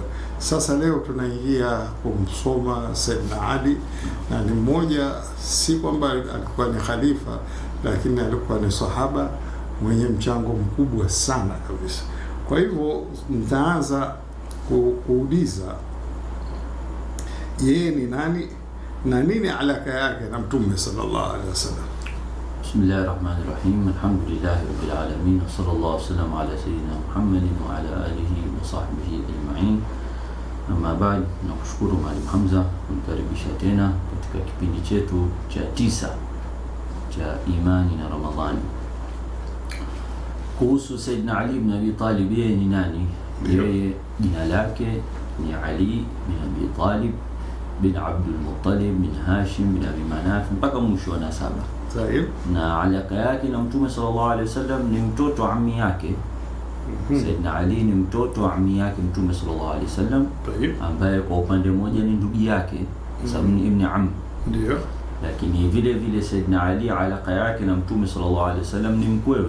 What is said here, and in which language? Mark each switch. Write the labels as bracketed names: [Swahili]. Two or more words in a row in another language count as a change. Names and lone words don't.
[Swahili] Sasa leo tunaingia kumsoma Sayyidina Ali, na ni mmoja, si kwamba alikuwa ni khalifa, lakini alikuwa ni sahaba mwenye mchango mkubwa sana kabisa. Kwa hivyo nitaanza kuuliza yeye ni nani na nini alaka yake na Mtume [Arabic] صلى الله عليه وسلم. بسم الله الرحمن الرحيم. الحمد لله رب العالمين. صلى الله عليه وسلم على سيدنا محمد وعلى آله وصحبه أجمعين. أما بعد, [Swahili] nakushukuru Mwalimu Hamza kunikaribisha tena katika kipindi chetu cha 9 cha Imani na Ramadhani. Kuhusu Sayyidina Ali ibn Abi Talib, yeye ni nani? Yeye jina lake ni Ali bin Abi Talib bin Abdul Muttalib bin Hashim bin Abi Manaf mpaka mwisho wa nasaba. Na alaka yake na Mtume [Arabic] صلى الله عليه وسلم [Swahili] ni mtoto wa ammi yake. Sayyidina Ali ni mtoto wa ammi yake Mtume [Arabic] صلى الله عليه وسلم, [Swahili] ambaye kwa upande mmoja ni ndugu yake sababu ni [Arabic] ابن عم. [Swahili] Ndio. Lakini vile vile Sayyidina Ali alaka yake na Mtume [Arabic] صلى الله عليه وسلم [Swahili] ni mkwewe.